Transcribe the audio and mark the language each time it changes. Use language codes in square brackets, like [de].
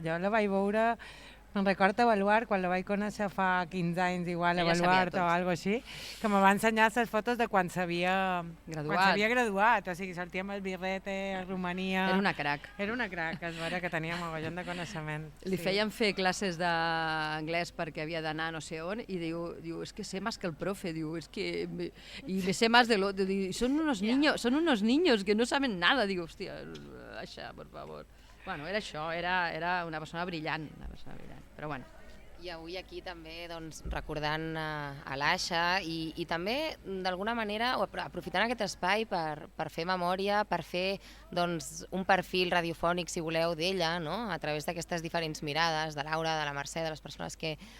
[ca] Jo la vaig veure, me'n recordo avaluar, quan la vaig conèixer fa 15 anys, igual, avaluar o alguna així, que me va ensenyar les fotos de quan s'havia graduat. O sigui, sortia amb el birrete a Romania. Era una crac. Era una crac, es veure que tenia mogollon de coneixement. Li feien fer classes d'anglès perquè havia d'anar no sé on i diu, és que [es] sé más que el profe, [ca] diu, és que... [es] I me sé más de lo... Son unos niños que no saben nada. [ca] Diu, hòstia, això, [es] por favor. [ca] Bueno, era això, era una persona brillant, però bueno. I avui aquí també recordant a l'Aixa i també d'alguna manera aprofitant aquest espai per fer memòria, per fer un perfil radiofònic, si voleu, d'ella, a través d'aquestes diferents mirades, de Laura, de la Mercè, de les persones que